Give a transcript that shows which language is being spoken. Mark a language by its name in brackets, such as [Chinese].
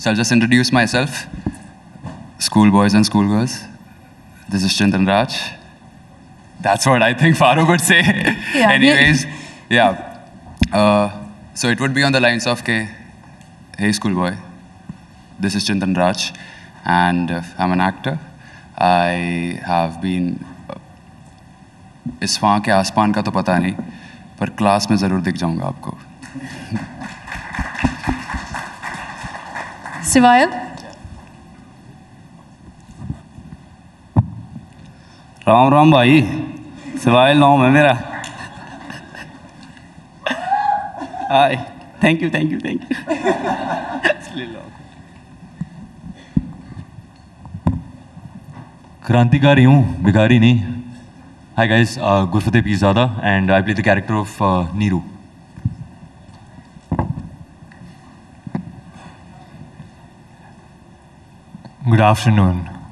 [English] So I'll just introduce myself. Schoolboys and schoolgirls. This is Chintan Raj. That's what I think Farooq would say. Yeah. Anyways, yeah. So it would be on the lines of, hey schoolboy, this is Chintan Raj, and I'm an actor. I have been, [Hindi] इस वहाँ के आसमान का तो पता नहीं, पर class में ज़रूर दिख जाऊँगा आपको. Sivail? राम राम भाई, सिवाइल नाम है मेरा. [English] Hi, thank you. [Hindi] क्रांतिकारी हूँ, भिखारी नहीं. [English] Hi guys, Gurfateh Peerzada, and I play the character of Neeru. Good afternoon.